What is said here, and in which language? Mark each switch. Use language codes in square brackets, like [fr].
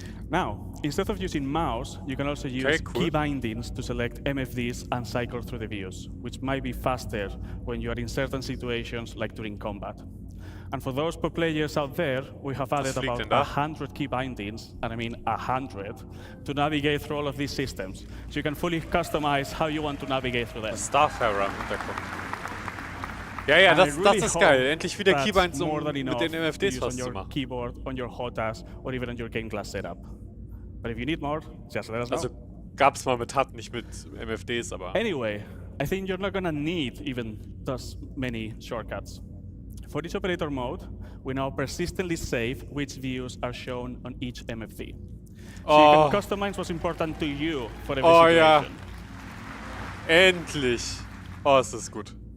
[en] Now, instead of using mouse, you can also use key bindings to select MFDs and cycle through the views, which might be faster when you are in certain situations like during combat. And for those pro players out there, we have added about 100 key bindings, and I mean 100, to navigate through all of these systems. So you can fully customize how you want to navigate through them. [de] Starfarer im Hintergrund. Ja, das ist geil. Endlich wieder Keybinds, mit den MFDs was zu machen. [en] Keyboard, on your HOTAS, or even on your game class setup. But if you need more, just let us know. [de] Also gab's mal mit HUD, nicht mit MFDs, aber... [en] Anyway, I think you're not gonna need even those many shortcuts. For each operator mode, we now persistently save which views are shown on each MFD. So you can customize what's important to you for every situation. [de] Ja. Endlich. Es ist gut.